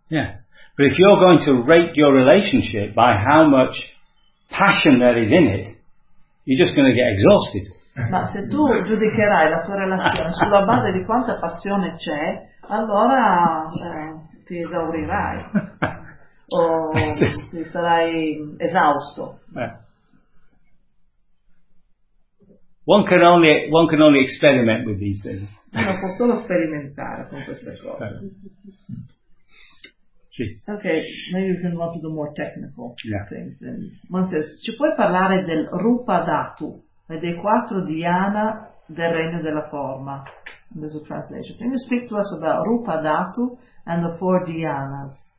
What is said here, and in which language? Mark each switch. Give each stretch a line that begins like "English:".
English: Yeah, but if you're going to rate your relationship by how much passion there is in it, you're just going to get exhausted.
Italian: Ma se tu giudicherai la tua relazione sulla base di quanta passione c'è, allora ti esaurirai o ti sarai esausto.
English: Yeah. One can only experiment with these things.
Italian: Uno può solo sperimentare con queste cose. Sì.
English: Okay, maybe we can go to the more technical things.
Italian: Montes, ci puoi parlare del Rupa Dhatu e dei quattro dhyana del regno della forma?
English: There's a translation. Can you speak to us about Rupa Dhatu and the four dhyanas?